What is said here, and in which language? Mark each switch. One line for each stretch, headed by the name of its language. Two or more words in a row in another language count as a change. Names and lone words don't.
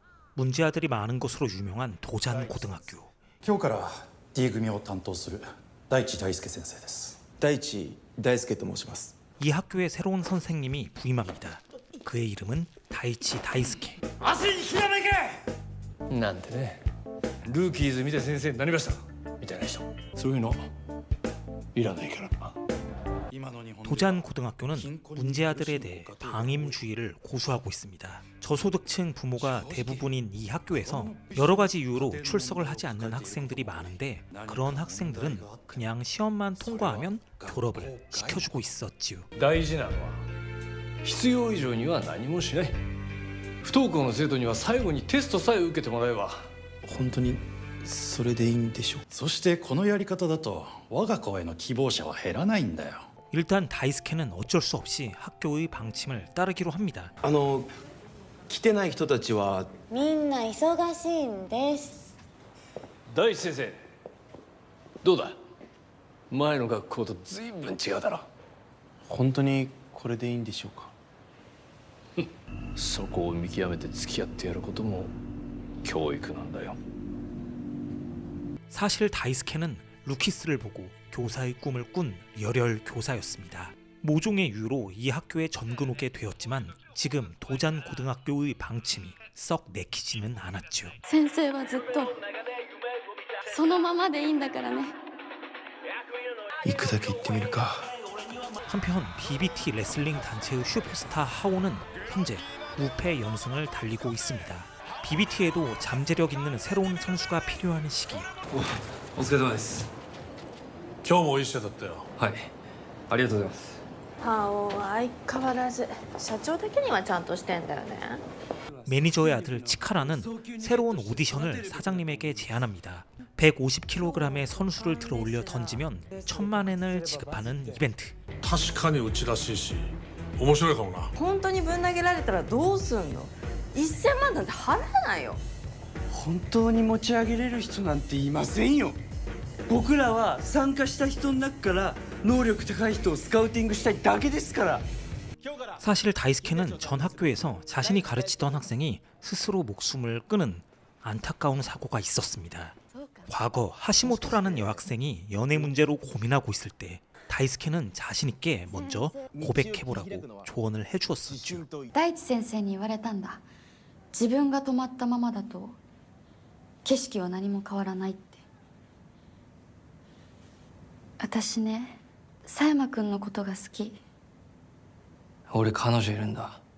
Korean: 문제아들이 많은 것으로 유명한 도잔 고등학교.
Japanese: 今日から D 組を担当する大地大輔先生です。大地大輔と申します。
Korean: 이 학교의 새로운 선생님이 부임합니다. 그의 이름은 다이치 다이스케.
Japanese: 足にひらめけなんてね、ルーキーズ見て先生になりましたみたいな人、そういうのいらないからな。
Korean: 도잔 고등학교는 문제아들에 대해 방임주의를 고수하고 있습니다. 저소득층 부모가 대부분인 이 학교에서 여러 가지 이유로 출석을 하지 않는 학생들이 많은데 그런 학생들은 그냥 시험만 통과하면 졸업을 시켜주고 있었지요.
Japanese: 大事なのは必要以上には何もしない。不登校の生徒には最後にテストさえ受けてもらえば。本当にそれでいいんでしょう。そしてこのやり方だと我が校への希望者は減らないんだよ。
Korean: 일단 다이스케는 어쩔 수 없이 학교의 방침을 따르기로 합니다.
Japanese: 来てない人たちはみんな忙しいんです。大地先生、どうだ？前の学校と随分違うだろ。本当にこれでいいんでしょうか。そこを見極めて付き合ってやることも教育なんだよ。
Korean: 사실 다이스케는 루키스를 보고 교사의 꿈을 꾼 열혈 교사였습니다. 모종의 이유로 이 학교에 전근 오게 되었지만 지금 도잔 고등학교의 방침이 썩 내키지는 않았죠.
Japanese: 先生はずっとそのままでいいんだからね。行くだけ行ってみるか。
Korean: 한편 BBT 레슬링 단체의 슈퍼스타 하오는 현재 무패 연승을 달리고 있습니다. BBT에도 잠재력 있는 새로운 선수가 필요한 시기.
Japanese: お疲れ様です。今日もいい試合だったよ。はい、ありがとうございます。ハオは相変わらず社長だけにはちゃんとしてんだよね。
Korean: 매니저의 아들 치카라는 새로운 오디션을 사장님에게 제안합니다. 150kg의 선수를 들어올려 던지면 1000만 엔을 지급하는 이벤트.
Japanese: 確かにうちらしいし面白いかもな。本当にぶん投げられたらどうすんの？1000万なんて払えないよ。本当に持ち上げれる人なんていませんよ。僕らは参加した人の中から能力高い人をスカウティングしたいだけですから。
Korean: 사실 다이스케는 전 학교에서 자신이 가르치던 학생이 스스로 목숨을 끊은 안타까운 사고가 있었습니다. 과거 하시모토라는 여학생이 연애 문제로 고민하고 있을 때 다이스케는 자신 있게 먼저 고백해보라고 조언을 해주었었죠.
Japanese: 大地先生に言われたんだ。自分が止まったままだと景色は何も変わらないって。私ね、佐山くんのことが好き。俺彼女いるんだ。